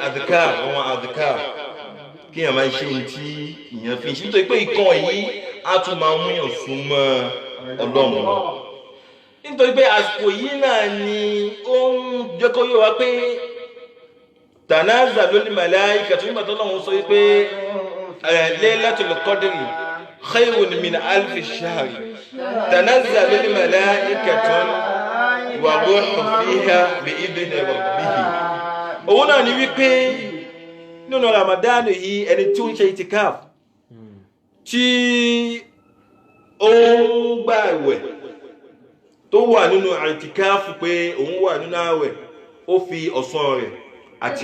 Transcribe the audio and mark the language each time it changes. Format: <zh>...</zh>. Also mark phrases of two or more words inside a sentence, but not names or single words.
<yo>adhkar àwọn adhkar kí èèyàn máa ṣe ohun tí èèyàn fi ṣe nítorí pé ìkan yìí á tún máa mú yàn súnmọ́ Ọlọ́run nítorí pé àsìkò yìí náà ni ó ń jẹ́ kó yé wa pé</yo> <ar>تنزل الملائكة</ar> <yo>nígbà tó lọ́wọ́ sọ pé</yo> <ar>ليلة القدر خير من ألف شهر تنزل الملائكة والروح فيها بإذن ربه</ar> <yo>òun náà ni wípé nínú Ramadan yìí ẹni tí ó ń ṣe itikaf tí ó ń gbààwẹ̀ tó wà nínú itikaf pé òun wà nínú àwẹ̀ ó fi ọ̀sán rẹ̀ àti</yo>